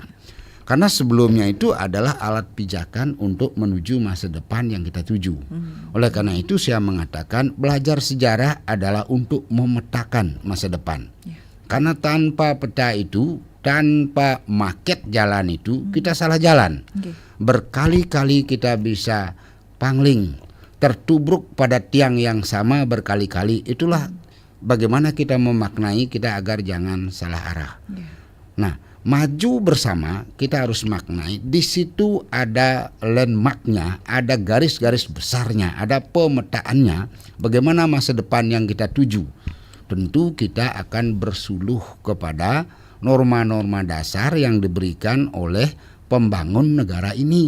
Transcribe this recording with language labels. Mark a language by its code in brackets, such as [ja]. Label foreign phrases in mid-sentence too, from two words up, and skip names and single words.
[id] Karena sebelumnya itu adalah alat pijakan untuk menuju masa depan yang kita tuju. Oleh karena itu saya mengatakan belajar sejarah adalah untuk memetakan masa depan. Karena tanpa peta itu, tanpa maket jalan itu, kita salah jalan. Berkali-kali kita bisa pangling, tertubruk pada tiang yang sama berkali-kali. Itulah bagaimana kita memaknai kita agar jangan salah arah. Nah, maju bersama kita harus maknai. Di situ ada landmarknya, ada garis-garis besarnya, ada pemetaannya. Bagaimana masa depan yang kita tuju. Tentu kita akan bersuluh kepada norma-norma dasar yang diberikan oleh pembangun negara ini.